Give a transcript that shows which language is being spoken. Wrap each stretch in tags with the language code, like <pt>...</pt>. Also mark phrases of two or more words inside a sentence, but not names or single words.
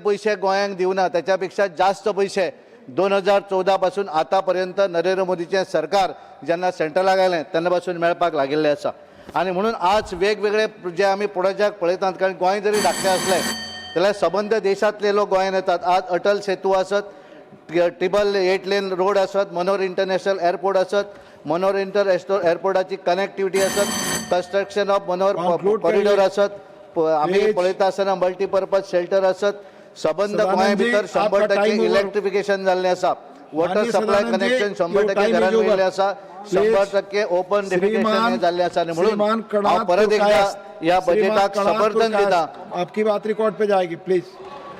<kok>पयशे गोंयांक दिवना त्याच्या पेक्षा जास्त पयशे 2014 पासून आतापर्यंत नरेंद्र मोदीचें सरकार जेन्ना सेंट्रलाक आयलें तेन्ना पासून मेळपाक लागिल्लें आसा आनी म्हणून आज वेगवेगळे जे आमी प्रोजेक्ट पळयतात कारण गोंय जरी धाकटें असलें जाल्यार सबंद देशांतले लोक गोंयांत येतात आज अटल सेतू आसत 888 लेन रोड आसत मनोहर इंटरनॅशनल एअरपोर्ट आसत मनोहर एअरपोर्टाची कनेक्टिविटी आसत</kok> <en>construction of Manohar Conclude</en> <kok>कॉरिडोर</kok> <hi>करिए.</hi> <kok>आसत आमी</kok> <en>Please.</en> <kok>पळयता आसतना</kok> <en>multipurpose shelter</en> <kok>आसत सबंद</kok> <hi>सदानंद</hi> <kok>गोंय</kok> <hi>जी,</hi> <kok>भितर 100%</kok> <hi>आपका</hi> <en>time over.</en> <kok>इलेक्ट्रिफिकेशन जाल्लें आसा वॉटर</kok> <hi>माननीय</hi> <kok>सप्लाय</kok> <hi>सदानंद जी,</hi> <kok>कनेक्शन 100%</kok> <en>your time</en> <kok>घरांत</kok> <en>is over.</en> <kok>मेळिल्लें आसा</kok> <en>Please.</en> <kok>100%</kok> <en>open defecation</en> <hi>श्रीमान-</hi> <kok>जाल्लें आसा आनी</kok> <hi>श्रीमान</hi> <kok>म्हणून</kok> <hi>कणाद</hi> <kok>हांव परत एकदा</kok> <hi>पुरकायस्त,</hi> <kok>ह्या</kok> <hi>श्रीमान</hi> <kok>बजेटाक</kok> <hi>कणाद</hi> <kok>समर्थन</kok> <hi>पुरकायस्त,</hi> <kok>दिता</kok> <hi>आपकी बात रिकॉर्ड पे जाएगी प्लीज</hi>